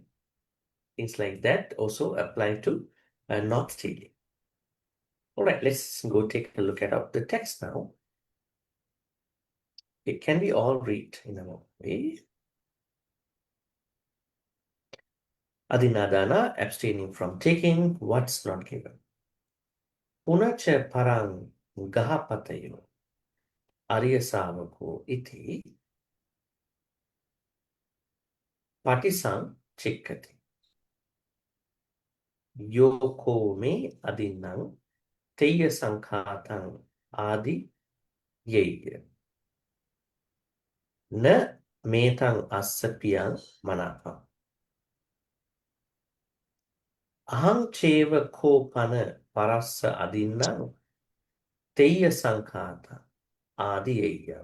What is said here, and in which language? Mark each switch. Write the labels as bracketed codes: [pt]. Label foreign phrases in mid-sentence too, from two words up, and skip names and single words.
[en] Things like that also apply to not stealing. All right, let's go take a look at the text now. It can be all read in a way. Adinadana, abstaining from taking what's not given. [pi] Punacha parang gahapatayo arya savako iti patisang chikkati. Yoko me adinang teya sankhatang adi yeya. Na metang assapiyang manapang. Ahang cheva ko pana parassa adinang teya sankhata adi yeya.